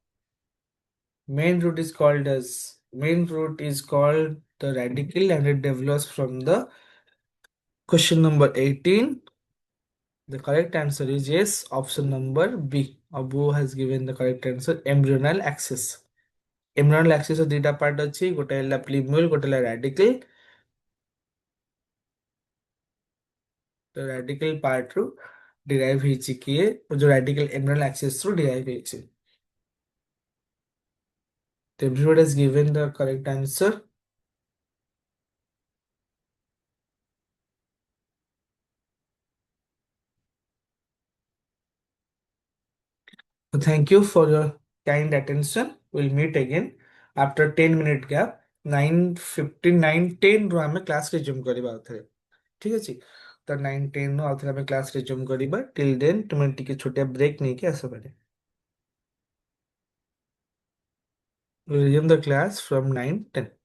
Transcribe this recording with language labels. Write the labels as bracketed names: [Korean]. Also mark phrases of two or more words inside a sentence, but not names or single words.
[English] Main root is called the radical and it develops from the question number 18. The correct answer is yes, option number B. Abu has given the correct answer, embryonal axis. Embryonal axis of data part [Odia] ଅଛି ଗୋଟେ ହେଲା [English] plumule [Odia] ଗୋଟେ ହେଲା [English] radical. The radical part ରୁ derive [Odia] ହେଇଛି କିଏ [English] जो radical embryonal axis ରୁ derive ହେଇଛି. So everyone has given the correct answer. So thank you for your kind attention. We'll meet again after 10-minute gap. [Odia] 9:15 9:10 ରୁ ଆମେ [English] class resume [Odia] କରିବା ଆଉଥରେ ଠିକ ଅଛି ତ 9:10 ରୁ ଆଉଥରେ ଆମେ [English] class resume [Odia] କରିବା [English] till then [Odia] ତୁମେ ଟିକେ ଛୋଟିଆ ବ୍ରେକ୍ ନେଇକି ଆସ ପାରେ [English] we'll resume the class from 9:10.